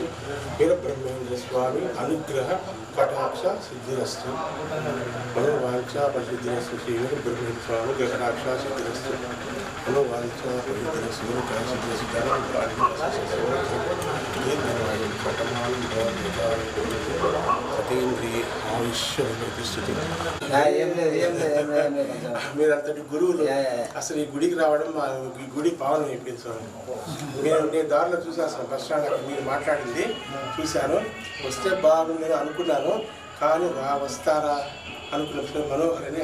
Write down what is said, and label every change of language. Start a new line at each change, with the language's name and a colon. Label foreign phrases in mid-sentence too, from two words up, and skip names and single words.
Telugu: వీరబ్రహ్మేంద్ర స్వామి అనుగ్రహ కటాక్ష సిద్ధిరస్తు. మనోవాంఛా బల సిద్ధిరస్తు. శ్రీ వీరబ్రహ్మేంద్ర స్వామి కటాక్ష సిద్ధిరస్తు. మనోవాంఛా బల సిద్ధిరస్తు.
Sanskrit: शतमानं भवति सतेन्द्रिये ఆయుష్యతిష్ఠతి.
Telugu: మీరంతటి గురువులు అసలు ఈ గుడికి రావడం ఈ గుడి పావనం అయిపోయింది స్వామి. నేను దారిలో చూసాను బస్ స్టాండ్ అక్కడ మీరు మాట్లాడింది చూశాను. వస్తే బాగుందని అనుకున్నాను, కానీ వస్తారా అనుకున్న మనోహర్ అని